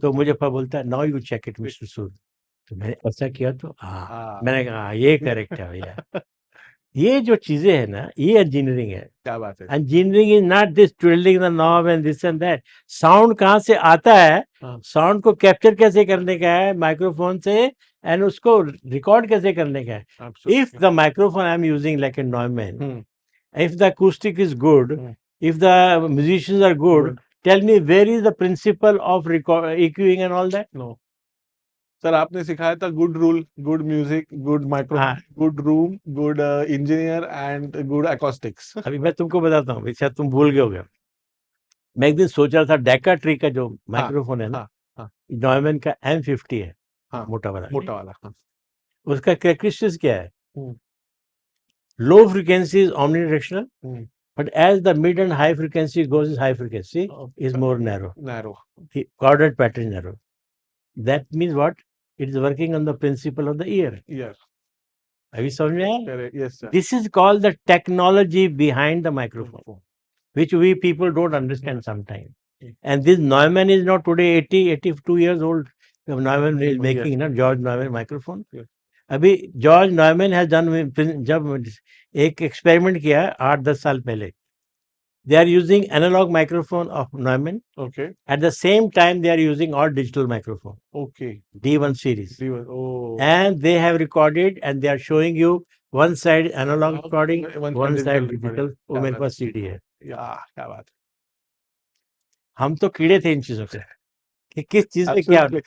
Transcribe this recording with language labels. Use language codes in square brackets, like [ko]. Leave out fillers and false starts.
[hi] तो मुझे पर बोलता है [en] Now you check it mister Sood. [hi] तो मैंने ऐसा किया, तो मैंने कहा ये करेक्ट है भैया। ये जो चीजें है ना, ये इंजीनियरिंग है। क्या बात है, [en] Engineering is not this twiddling the knob and this and that. [hi] Sound कहाँ से आता है, साउंड को कैप्चर कैसे करने का है माइक्रोफोन से, एंड उसको रिकॉर्ड कैसे करने का है। [en] If the microphone I am using like a Neumann, if the acoustic is good, if the musicians are good, tell me where is the principle of EQing and all that? No. [hi] Sir आपने सिखाया था [en] Good rule, good music, good microphone, good room, good engineer and good acoustics. [hi] अभी मैं तुमको बताता हूँ, शायद तुम भूल गए होगे। मैं एक दिन सोच रहा था डेका ट्री का जो माइक्रोफोन है ना, नॉयमैन का M50 है, मोटा वाला, उसका कैरेक्टरिस्टिक्स क्या है? हम्म, [en] Low frequency is omnidirectional, hmm, but as the mid and high frequency goes, high frequency is more narrow. narrow. The chorded pattern narrow. That means what? It is working on the principle of the ear. Yes, [hi] अभी समझ में आया? [en] correct. Yes, sir. This is called the technology behind the microphone, which we people don't understand sometimes. And this Neumann is not today 82 years old. Neumann is making, George Neumann microphone. Yes. [hi] अभी George नॉयमैन has done, जब एक experiment किया 8-10 साल पहले, [en] they are using analog microphone of Neumann. Okay. At the same time, they are using all digital microphone, Okay. D1 series. Oh. And they have recorded and they are showing you one side analog recording, one side digital. [hi] वो मेरे पास CD है. क्या बात है. हम तो कीड़े थे इन चीजों से कि किस चीज में क्या.